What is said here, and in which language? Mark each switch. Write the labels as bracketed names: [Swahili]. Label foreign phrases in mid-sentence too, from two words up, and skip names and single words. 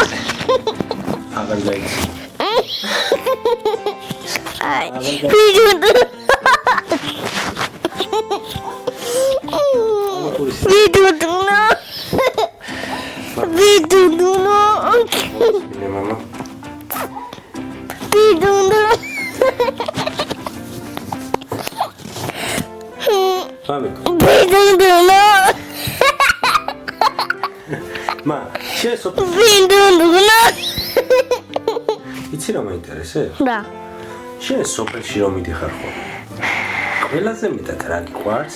[Georgian] აღარ Ai. Vidudu. Vidudu. Vidudu. mama. Vidudu. მამიკო. Vidudu. მა, შეესო. Vidudu. იცი რა მაინტერესებს? რა. შენ სოფელში რომ მიდიხარ ხო? ყველაზე მეტად რა გიყვარს?